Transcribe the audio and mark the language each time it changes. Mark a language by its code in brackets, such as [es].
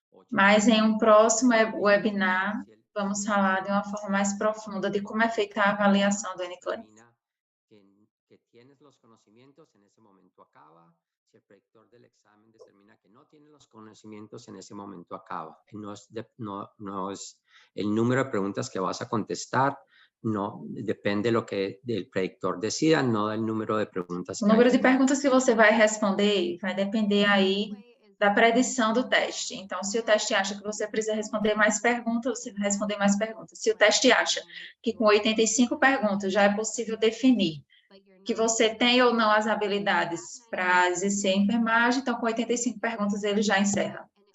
[pt] Mas em um próximo webinar, vamos falar de uma forma mais profunda de como é feita a avaliação do NCLEX. [es] Que tienes los conocimientos, en ese momento acaba. Si el predictor del examen determina que no tiene los conocimientos, en ese momento acaba. No es el número de preguntas que vas a contestar, no depende lo que el predictor decida, no del número de preguntas. [pt] O número de perguntas que você vai responder vai depender aí da predição do teste. Então, se o teste acha que você precisa responder mais perguntas, você vai responder mais perguntas. Se o teste acha que com 85 perguntas já é possível definir que você tem ou não as habilidades para exercer a enfermagem, então com 85 perguntas ele já encerra.